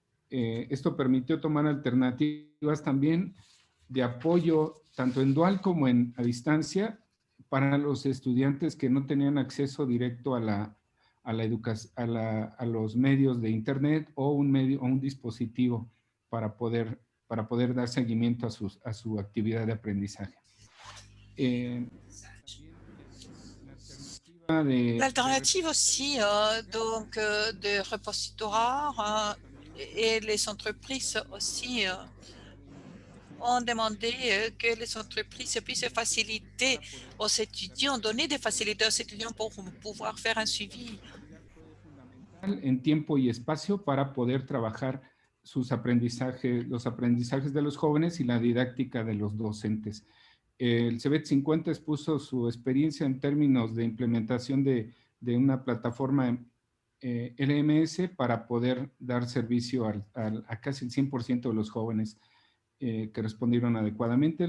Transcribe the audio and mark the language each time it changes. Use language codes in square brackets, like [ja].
[es] Esto permitió tomar alternativas también de apoyo, tanto en dual como a distancia, para los estudiantes que no tenían acceso directo a los medios de internet o un dispositivo para poder dar seguimiento a su actividad de aprendizaje. [fr] L'alternative aussi donc de repositoires et les entreprises aussi ont demandé que les entreprises puissent faciliter aux étudiants, donner des facilités aux étudiants pour pouvoir faire un suivi. [es] En tiempo y espacio para poder trabajar los aprendizajes de los jóvenes y la didáctica de los docentes. El CEBET 50 expuso su experiencia en términos de implementación de una plataforma LMS para poder dar servicio a casi el 100% de los jóvenes que respondieron adecuadamente.